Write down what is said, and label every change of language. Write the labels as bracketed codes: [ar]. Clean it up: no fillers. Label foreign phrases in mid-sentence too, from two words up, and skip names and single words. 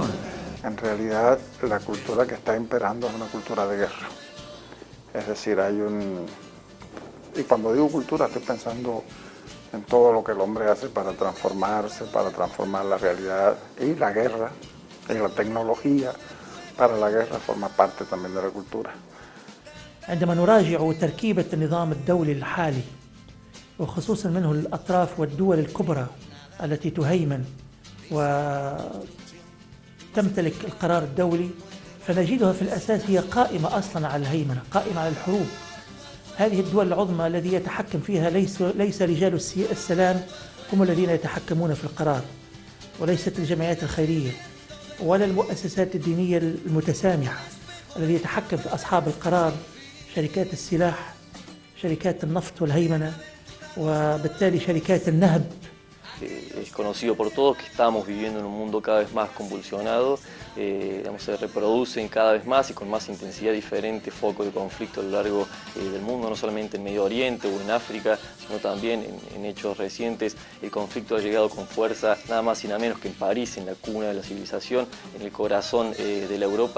[es] En realidad, la cultura que está imperando es una cultura de guerra. Es decir, y cuando digo cultura estoy pensando en todo lo que el hombre hace para transformarse, para transformar la realidad, y la guerra, y la tecnología para la guerra forma parte también de la cultura. [ar] عندما نراجع تركيبة النظام الدولي الحالي وخصوصا منه الأطراف والدول الكبرى التي تهيمن وتمتلك القرار الدولي، فنجدها في الأساس هي قائمة أصلا على الهيمنة، قائمة على الحروب. هذه الدول العظمى الذي يتحكم فيها ليس رجال السلام هم الذين يتحكمون في القرار، وليست الجمعيات الخيرية ولا المؤسسات الدينية المتسامحة. الذي يتحكم في أصحاب القرار شركات السلاح، شركات النفط والهيمنة، وبالتالي شركات النهب. [es] Es conocido por todos que estamos viviendo en un mundo cada vez más convulsionado, se reproducen cada vez más y con más intensidad diferentes focos de conflicto a lo largo del mundo, no solamente en Medio Oriente o en África, sino también en hechos recientes. El conflicto ha llegado con fuerza nada más y nada menos que en París, en la cuna de la civilización, en el corazón de la Europa.